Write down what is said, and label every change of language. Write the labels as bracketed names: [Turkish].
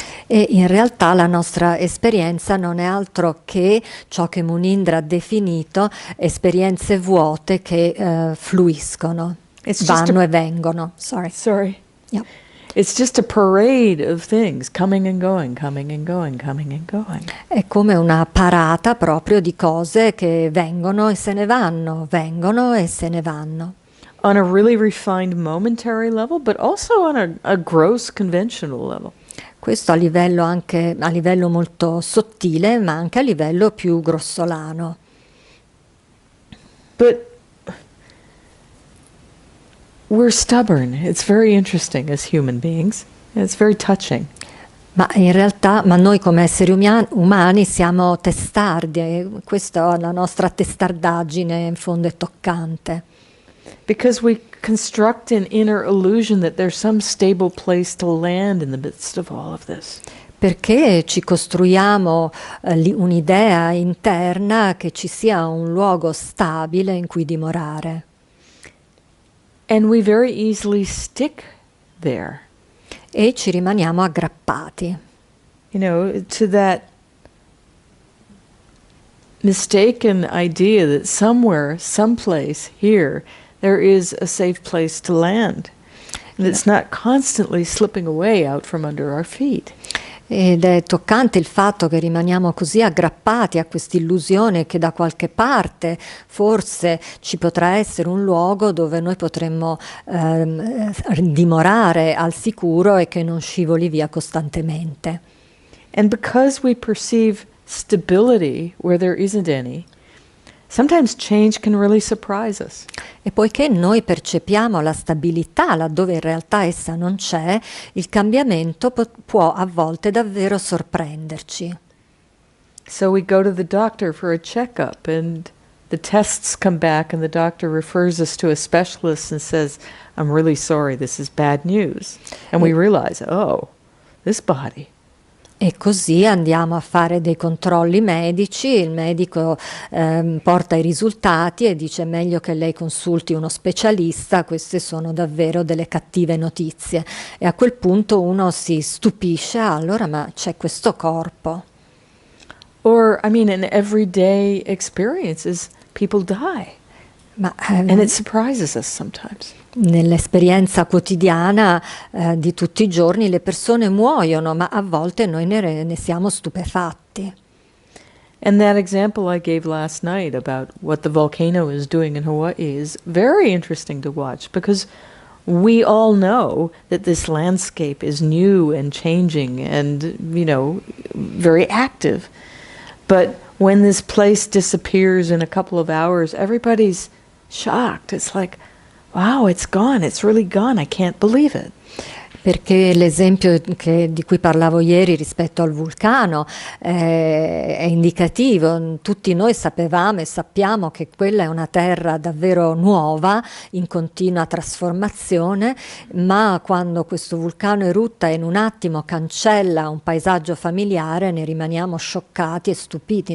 [Italian] E in realtà la nostra esperienza non è altro che ciò che Munindra ha definito esperienze vuote che fluiscono, vanno e vengono. [English] Sorry. Yep. It's just a parade of things coming and going, coming and going, coming and going. [Italian] È come una parata proprio di cose che vengono e se ne vanno, vengono e se ne vanno. [English] On a really refined momentary level, but also on a gross conventional level. [Italian] Questo a livello molto sottile, ma anche a livello più grossolano. [English] But we're stubborn. It's very interesting as human beings. It's very touching. [Italian] Ma in realtà, noi come esseri umani siamo testardi, e questa è la nostra testardaggine, in fondo è toccante. [English] Because we construct an inner illusion that there's some stable place to land in the midst of all of this. [Italian] Perché ci costruiamo un'idea interna che ci sia un luogo stabile in cui dimorare. [English] And we very easily stick there. [Italian] E ci rimaniamo aggrappati. [English] You know, to that mistaken idea that somewhere, someplace here, there is a safe place to land. And it's not constantly slipping away out from under our feet. [Italian] Ed è toccante il fatto che rimaniamo così aggrappati a quest'illusione che da qualche parte forse ci potrà essere un luogo dove noi potremmo dimorare al sicuro e che non scivoli via costantemente. [English] And because we perceive stability where there isn't any, sometimes change can really surprise us. [Italian] E poiché noi percepiamo la stabilità laddove in realtà essa non c'è, il cambiamento può a volte davvero sorprenderci. [English] So we go to the doctor for a checkup and the tests come back and the doctor refers us to a specialist and says, I'm really sorry, this is bad news. And we realize, oh, this body. [Italian] E così andiamo a fare dei controlli medici, il medico porta i risultati e dice è meglio che lei consulti uno specialista, queste sono davvero delle cattive notizie. E a quel punto uno si stupisce, allora ma c'è questo corpo. [English] Or, I mean, in everyday experiences, people die. And it surprises us sometimes. [Italian] Nell'esperienza quotidiana di tutti i giorni le persone muoiono, ma a volte noi ne siamo stupefatti. [English] And that example I gave last night about what the volcano is doing in Hawaii is very interesting to watch, because we all know that this landscape is new and changing and, very active. But when this place disappears in a couple of hours, everybody's shocked. It's like, wow, it's gone. It's really gone. I can't believe it. [Italian] Perché l'esempio di cui parlavo ieri rispetto al vulcano è indicativo. Tutti noi sapevamo e sappiamo che quella è una terra davvero nuova, in continua trasformazione, ma quando questo vulcano erutta e in un attimo cancella un paesaggio familiare, ne rimaniamo scioccati e stupiti.